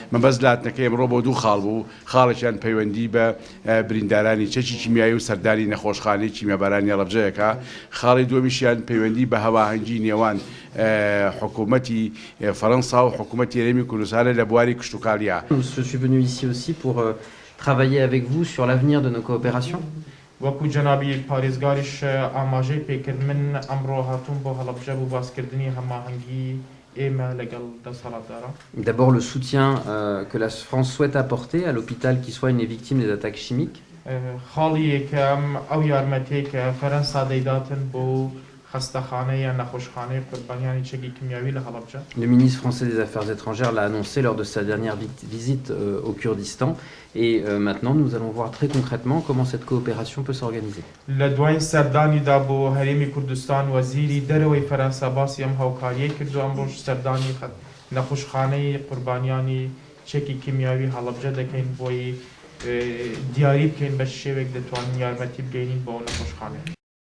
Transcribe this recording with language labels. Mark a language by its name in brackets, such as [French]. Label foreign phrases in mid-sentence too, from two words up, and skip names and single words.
[Central Kurdish] مەبەست لاتنەکەی ئەمڕۆ بۆ دوو خاڵ بوو خاڵێکیان پەیوەندی بە بریندارانی چەکی کیمیایی و سەردانی نەخۆشخانەی کیمیابارانی هەڵەبجەیەکە خاڵی دووەمیشیان پەیوەندی بە هەواهەنگی نێوان حکوومەتی فەڕەنسا و حکوومەتی هەرێمی کوردستانە لە بواری کشتوکاڵیە. [French] Je suis venu ici aussi pour travailler avec vous sur l'avenir de nos coopérations. [Central Kurdish] وەکو جەنابی پارێزگاریش ئاماژەی پێکرد من ئەمڕۆ هاتووم بۆ هەڵەبجە بۆ باسکردنی هەماهەنگی ئێمە لەگەڵ دەسەڵاتداران. [French] D'abord le soutien que la France souhaite apporter à l'hôpital qui soigne les victimes des attaques chimiques. [Central Kurdish] خاڵی یەکەم ئەو یارمەتەیە کە فەرەنسا دەیداتن بۆ خەستەخانەی یان نەخۆشخانەی قوربانیانی چەکی کیمیاوی لە هەڵەبجە. [French] Le ministre français des Affaires étrangères l'a annoncé lors de sa dernière visite au Kurdistan. Et maintenant, nous allons voir très concrètement comment cette coopération peut s'organiser. [Central Kurdish] لە دوای سەردانیدا بۆ هەرێمی کوردستان وەزیری دەرەوەی فەرەنسا باسی ئەم هاوکاریەی کردو ئەمڕۆژ سەردانی نەخۆشخانەی قوربانیانی چەکی کیمیاوی هەڵەبجە دەکەین بۆی دیاری بکەین بە شێوێک دەتوانین یارمەتی بگەینین بۆ نەخۆشخانە.